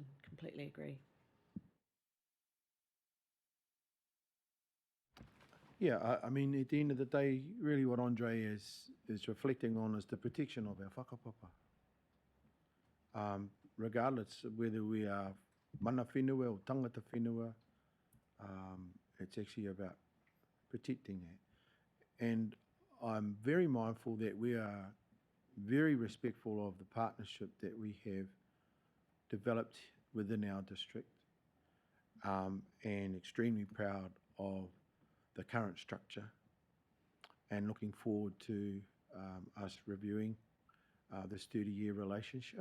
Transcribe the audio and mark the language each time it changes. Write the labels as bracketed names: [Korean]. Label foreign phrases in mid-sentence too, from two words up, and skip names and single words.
[English] Completely agree. Yeah, I mean, at the end of the day, really what Andre is reflecting on is the protection of our whakapapa. Regardless of whether we are [Māori] mana whenua [English] or [Māori] tangata whenua, [English] it's actually about protecting that. And I'm very mindful that we are very respectful of the partnership that we have developed within our district, and extremely proud of the current structure, and looking forward to us reviewing this 30-year relationship.